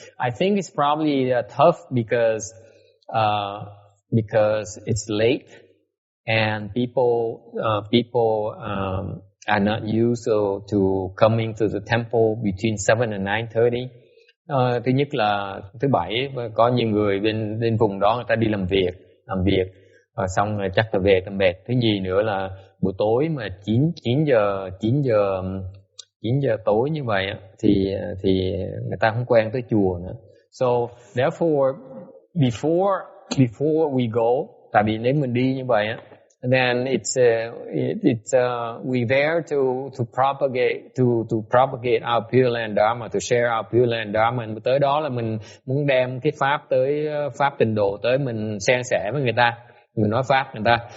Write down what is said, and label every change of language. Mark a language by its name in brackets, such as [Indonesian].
[English] I think it's probably tough because it's late and people are not used to coming to the temple between 7 and 9:30. [Vietnamese] Thứ nhất là thứ bảy có nhiều người bên vùng đó người ta đi làm việc xong rồi chắc là về tầm mệt. Thứ nhì nữa là buổi tối mà 9 giờ tối như vậy thì người ta không quen tới chùa nữa. [English] So therefore before we go, [Vietnamese] tại vì nếu mình đi như vậy [English] then we're there to propagate our Pure Land Dharma, to share our Pure Land Dharma. [Vietnamese] Tới đó là mình muốn đem cái pháp tới pháp tịnh độ tới, mình san sẻ với người ta, mình nói pháp người ta.